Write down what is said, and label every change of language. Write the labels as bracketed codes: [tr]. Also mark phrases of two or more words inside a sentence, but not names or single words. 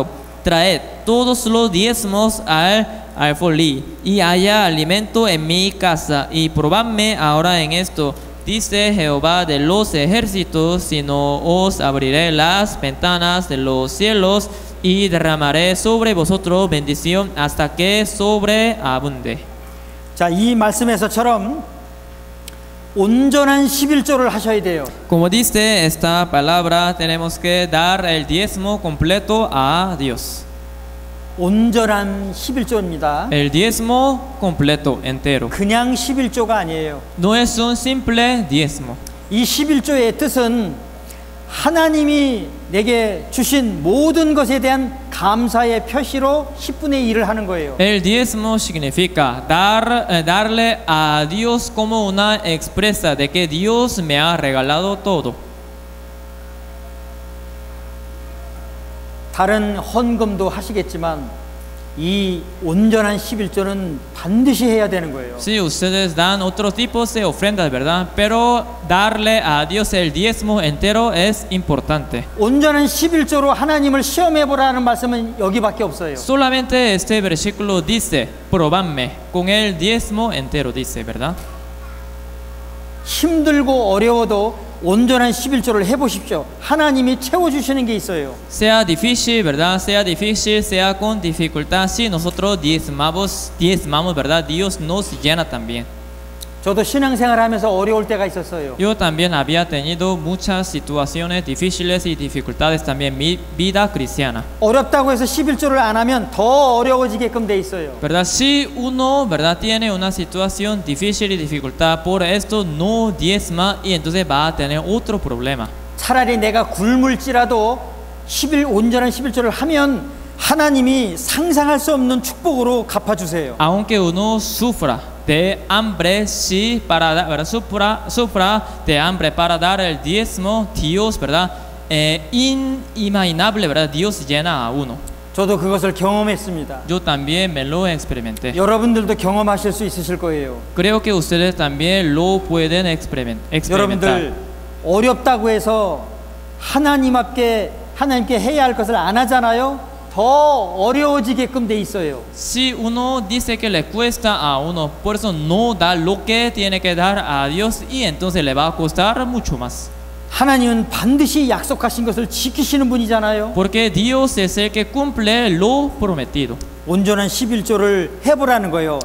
[es] Traed todos los diezmos al alfolí, y haya alimento en mi casa, y probadme ahora en esto, dice Jehová de los ejércitos, si no os abriré las ventanas de los cielos, y derramaré sobre vosotros bendición hasta que sobreabunde. [ko] 자, 이 말씀에서처럼 온전한 11조를 하셔야 돼요. [es] Como dice esta palabra, tenemos que dar el diezmo completo a Dios. [ko] 온전한 11조입니다. [es] El diezmo completo, entero. [ko] 그냥 11조가 아니에요. [es] No es un simple diezmo. [ko] 이 11조의 뜻은 하나님이 내게 주신 모든 것에 대한 감사의 표시로 10분의 1을 하는 거예요. [es] El diezmo significa darle a Dios como una expresa de que Dios me ha regalado todo. [ko] 다른 헌금도 하시겠지만 이 온전한 11조는 반드시 해야 되는 거예요. [es] Sí, ustedes dan otros tipos de ofrendas, ¿verdad? Pero darle a Dios el diezmo entero es importante. [ko] 온전한 11조로 하나님을 시험해 보라는 말씀은 여기밖에 없어요. [es] Solamente este versículo dice, probadme con el diezmo entero, dice, ¿verdad? [ko] 힘들고 어려워도 온전한 11조를 해보십시오. 하나님이 채워주시는 게 있어요. [es] Sea difícil, ¿verdad? Sea difícil, sea con dificultad. Si nosotros diezmamos, ¿verdad? Dios nos llena también. [ko] 저도 신앙생활 하면서 어려울 때가 있었어요. [es] Yo también había tenido muchas situaciones difíciles y dificultades también en mi vida cristiana. [ko] 어렵다고 해서 11조를 안 하면 더 어려워지게끔 돼 있어요. [es] ¿Verdad? Si uno, ¿verdad? Tiene una situación difícil y dificultad, por esto no diezma y entonces va a tener otro problema. [ko] 차라리 내가 굶을지라도 온전한 11조를 하면 하나님이 상상할 수 없는 축복으로 갚아주세요. [es] Aunque uno sufra de hambre, sí, ¿verdad? Sufra de hambre para dar el diezmo, Dios, ¿verdad? Inimaginable, ¿verdad? Dios llena a uno. [ko] 저도 그것을 경험했습니다. [es] Yo también me lo experimenté. [ko] 여러분들도 경험하실 수 있으실 거예요. [es] Creo que ustedes también lo pueden experimentar. [ko] 여러분들 어렵다고 해서 하나님께 해야 할 것을 안 하잖아요. 더 더 어려워지게끔 돼 있어요. [es] Si uno dice que le cuesta a uno, por eso no da lo que tiene que dar a Dios y entonces le va a costar mucho más. [ko] 하나님은 반드시 약속하신 것을 지키시는 분이잖아요. [es] Porque Dios es el que cumple lo prometido. [ko] 온전한 11조를 해보라는 거예요.